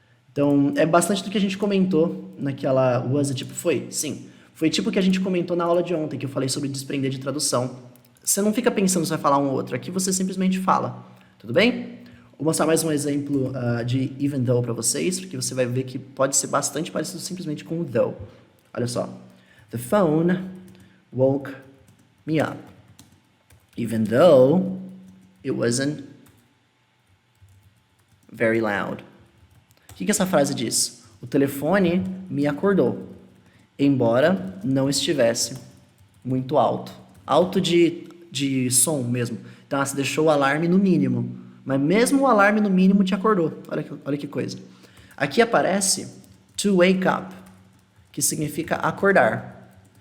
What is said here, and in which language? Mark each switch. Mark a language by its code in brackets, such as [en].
[pt] Então, é bastante do que a gente comentou naquela [en] was it, [pt] tipo, foi? Sim. Foi tipo o que a gente comentou na aula de ontem, que eu falei sobre desprender de tradução. Você não fica pensando se vai falar um ou outro, aqui você simplesmente fala. Tudo bem? Vou mostrar mais um exemplo de even though para vocês, porque você vai ver que pode ser bastante parecido simplesmente com o though. Olha só. [en] The phone woke me up, even though it wasn't very loud. [pt] O que essa frase diz? O telefone me acordou, embora não estivesse muito alto. Alto de som mesmo. Então, você deixou o alarme no mínimo. Mas mesmo o alarme no mínimo te acordou. Olha que coisa. Aqui aparece to wake up, que significa acordar.